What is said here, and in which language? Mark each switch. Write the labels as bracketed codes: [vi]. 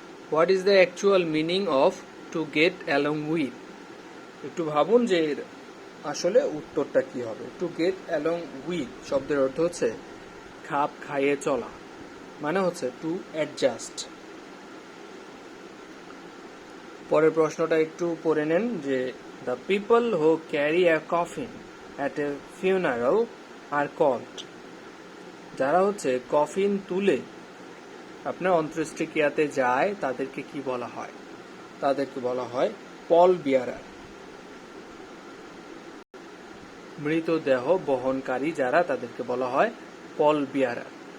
[en] What is the actual meaning of to get along with? [bn] একটু ভাবুন যে আসলে উত্তরটা কি হবে। টু গেট অ্যালং উইথ শব্দের অর্থ হচ্ছে খাপ খাইয়ে চলা, মানে হচ্ছে টু অ্যাডজাস্ট। পরের প্রশ্নটা একটু পড়ে নেন যে [en] The people who carry a coffin at a funeral are called. [bn] যারা হচ্ছে কফিন তুলে আপনার অন্ত্যেষ্টিক্রিয়াতে যায় তাদেরকে কি বলা হয়? তাদেরকে বলা হয় পল বিয়ারার। মৃতদেহ বহনকারী যারা তাদেরকে বলা হয় পল বিয়ারার।